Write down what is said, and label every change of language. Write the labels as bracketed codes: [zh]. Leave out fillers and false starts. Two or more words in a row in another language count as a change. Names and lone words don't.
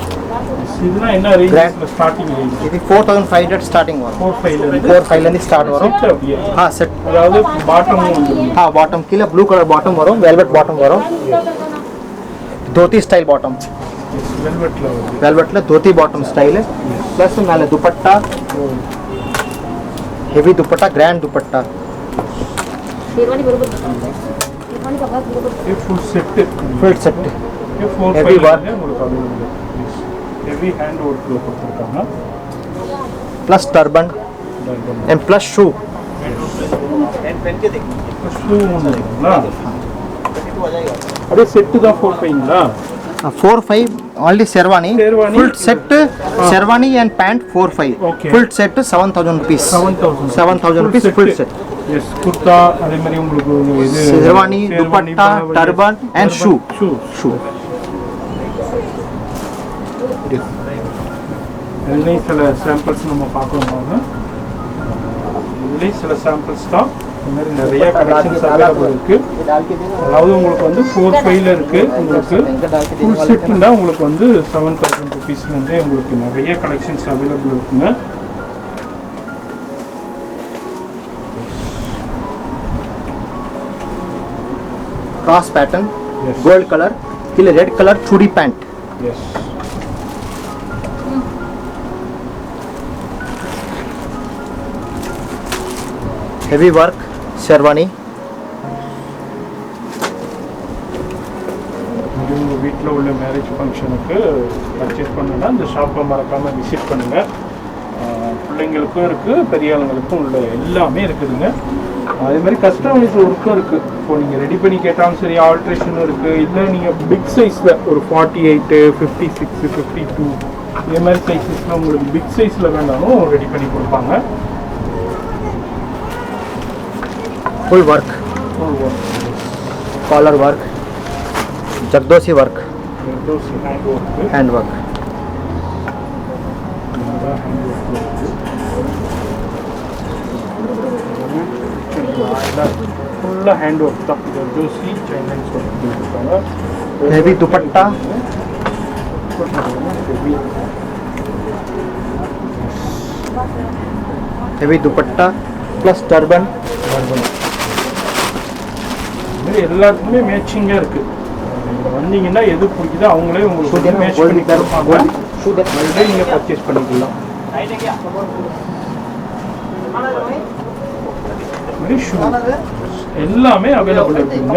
[ta] இதுனா என்ன ரேஞ்சில் [en] starting range? [ta] இது 4500 ஸ்டார்டிங் வரும். 4500 ஸ்டார்ட் வரும். அப்படியே செட். அதாவது பாட்டமும் வந்து பாட்டம் கீழே [en] blue color bottom [ta] வரும். வெல்வெட் பாட்டம் வரும். தோத்தி [en] style bottom. [ta] வெல்வெட்டில் வருது. [hi] वेलवेट धोती [en] bottom style [hi] है प्लस मेले दुपट्टा हेवी दुपट्टा ग्रैंड दुपट्टा शेरवानी बरोबर शेरवानी पापा बरोबर ये फुल सेट फुल सेट ये 4 [en] Heavy work. [ta] உங்களுக்கு அவைலபிள். [en] heavy hand work [ta] கொடுத்துருக்காங்க. [en] plus turban and plus shoe [ta] ஷூ ஒன்றுங்களா? அப்படியே செட்டு தான் 45ங்களா? [en] 45 only शेरवानी शेरवानी. full set शेरवानी and pant 45 Okay. full set 7000 rupees 7000 rupees full set [ta] எஸ். குர்தா அதே மாதிரி உங்களுக்கு இது [hi] शेरवानी दुपट्टा [en] turban and shoe [ta] ஷூ இதுலேயும் சில சாம்பிள்ஸ் நம்ம பார்க்கணும். இதுலேயும் சில சாம்பிள்ஸ் தான். இந்த மாதிரி நிறைய [en] collections available [ta] இருக்குது. அதாவது உங்களுக்கு வந்து 45ல இருக்குது. உங்களுக்கு [en] full set [ta] உங்களுக்கு வந்து 7000 ருபீஸ்லேருந்தே உங்களுக்கு நிறைய [en] collections available [ta] இருக்குங்க. [en] cross pattern Yes. gold color kile red color chudi pant [ta] எஸ். [en] heavy work शेरवानी [ta] இது உங்கள் வீட்டில் உள்ள [en] marriage function [ta] பர்ச்சேஸ் பண்ணணும்னா இந்த ஷாப்பை மறக்காமல் விசிட் பண்ணுங்கள். பிள்ளைங்களுக்கும் இருக்குது, பெரிய ஆளுங்களுக்கும் உள்ள எல்லாமே இருக்குதுங்க. அதே மாதிரி [en] customize work [ta] இருக்குது. இப்போ நீங்கள் ரெடி பண்ணி கேட்டாலும் சரி, ஆல்ட்ரேஷனும் இருக்குது. இல்லை நீங்கள் [en] big size [ta] ஒரு 48 56 52 இதே மாதிரி சைஸஸில் உங்களுக்கு [en] big size [ta] வேணாலும் ரெடி பண்ணி கொடுப்பாங்க. [en] full work collar work jagdosi work hand work [ta] ஃபுல்லாக ஃபுல்லாக [en] hand work [ta] தான். இது ஜோசி [en] Chinese work [ta] கொடுத்துருக்காங்க. [hi] हेवी दुपट्टा, हेवी दुपट्टा [en] plus turban. [ta] இது எல்லாத்துக்குமே மேட்சிங்காக இருக்குது. வந்தீங்கன்னா எது பிடிக்குதோ அவங்களே உங்களுக்கு மேட்ச் பண்ணி தருவாங்க. அதுலேயே நீங்கள் பர்ச்சேஸ் பண்ணிக்கலாம். ஷூ எல்லாமே அவைலபிள் இருக்குங்க.